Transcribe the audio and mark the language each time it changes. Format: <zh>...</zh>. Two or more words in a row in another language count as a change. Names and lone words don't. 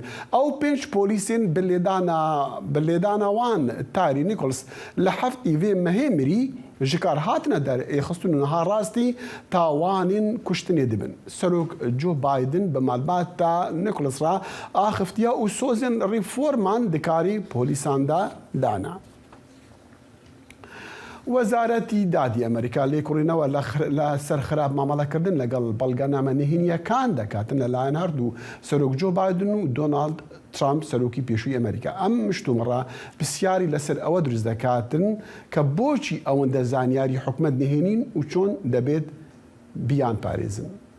<ku>Ew 5 polîsên bi lêdana wan Tyree Nichols li heftî vê mehê mirî ji kar hatine derxistin û niha rastî tawanên kuştinê dibin. Serok Joe Biden bi malbata Nichols ra axiftiya û sozên rîforman di karî polîsan de dana.</ku> <ckb>وەزارەتی دادی ئەمریکا لێکۆڕینەوە لە سەرخراپ مامەڵەکردن لەگەڵ بەڵگەنامە نهێنیەکان دەکاتن لەلایەن هەردوو سەرۆک جۆ بایدن و دۆناڵد ترامپ سەرۆکی پێشووی ئەمریکا. ئەم مشتومڕە پرسیاری لەسەر ئەوە دروست دەکاتن کە بۆچی ئەوەندە زانیاری حکومەت نهێنین و چۆن دەبێت بیان پارێزن.</ckb>